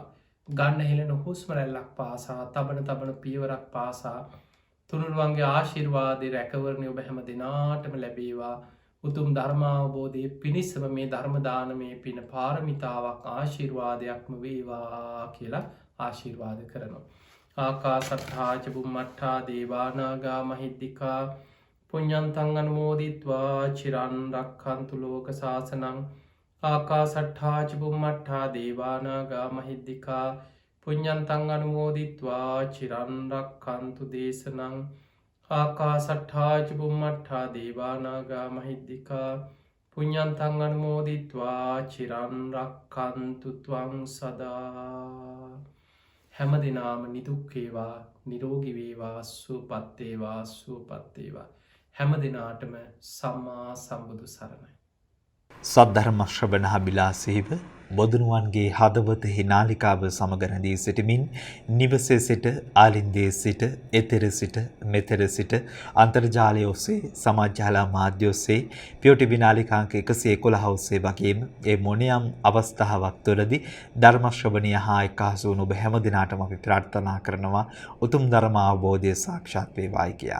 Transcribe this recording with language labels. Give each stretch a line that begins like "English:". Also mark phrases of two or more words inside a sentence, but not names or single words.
Sinhala: ගන්න හෙලෙන හුස්මරැල්ලක් පාසා තබන පියවරක් පාසා තුනුරුවන්ගේ ආශිර්වාදය රැකවරණය ඔබ හැම දෙනාටම ලැබේවා. උතුම් ධර්මාවබෝධය පිණිසම මේ ධර්මදානමය පින පාරමිතාවක් ආශිර්වාදයක්ම වේවා කියලා ආශිර්වාද කරනවා.
Pali: ආකා සට්හාච බුම්මට්ටා දේවානාගා මහිද්දිකා පුඤ්ඤන්තං අනුමෝදිත්වා චිරන් රක්ඛන්තු ලෝක සාසනං. ආකා සට්හාච බුම්මට්ටා දේවානාගා මහිද්දිකා පුඤ්ඤන්තං අනුමෝදිත්වා චිරන් රක්ඛන්තු දේශනං. ආකා සට්හාච බුම්මට්ටා දේවානාගා මහිද්දිකා පුඤ්ඤන්තං අනුමෝදිත්වා චිරන් රක්ඛන්තු ත්වං සදා.
Sinhala: හැම දෙනාම නිදුක්කේවා නිරෝගිවේවා සුවපත්තේවා සුවපත්තේවා. හැම දෙනාටම සම්මා සම්බුදු සරණයි. සද්ධර්මශ්‍රවණ බිලාසීව බොදුනුවන්ගේ හදවතෙහි නාලිකාව සමග රැඳී සිටමින් නිවසේ සිට ආලින්දයේ සිට එතෙර සිට මෙතෙර සිට අන්තර්ජාලය ඔස්සේ සමාජාලා මාධ්‍ය ඔස්සේ පියෝටිවි නාලිකාංක 111 ඔස්සේ වගේම ඒ මොනියම් අවස්ථාවක් තුළදී ධර්ම ශ්‍රවණය හා එක්කාසු වුණු ඔබ හැම දිනාටම අපි ප්‍රාර්ථනා කරනවා උතුම් ධර්ම අවබෝධය සාක්ෂාත් වේවායි කියා.